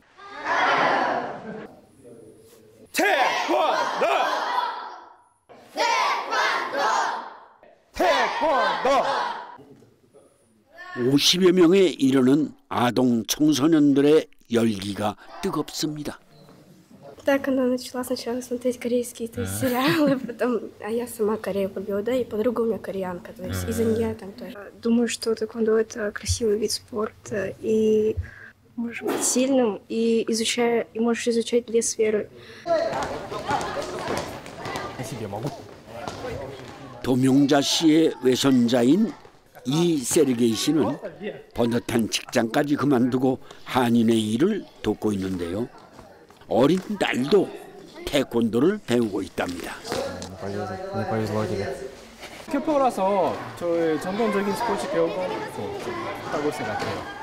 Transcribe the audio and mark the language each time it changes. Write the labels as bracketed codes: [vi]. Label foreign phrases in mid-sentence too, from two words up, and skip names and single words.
[ko] 태권도! 50여 명에 이르는 아동 청소년들의 열기가 뜨겁습니다. [ru] Так она начала сначала смотреть корейские сериалы, потом я сама Корею полюбила, да, и подруга у меня кореянка, то есть из-за нее там тоже. Думаю, что тэквондо это красивый вид спорта, и можешь быть сильным, и можешь изучать две сферы. [ko] 도명자 씨의 외손자인 이 세르게이 씨는 번듯한 직장까지 그만두고 한인의 일을 돕고 있는데요. 어린 딸도 태권도를 배우고 있답니다. 교포라서 저희 전통적인 스포츠 배우고 하고 생각해요.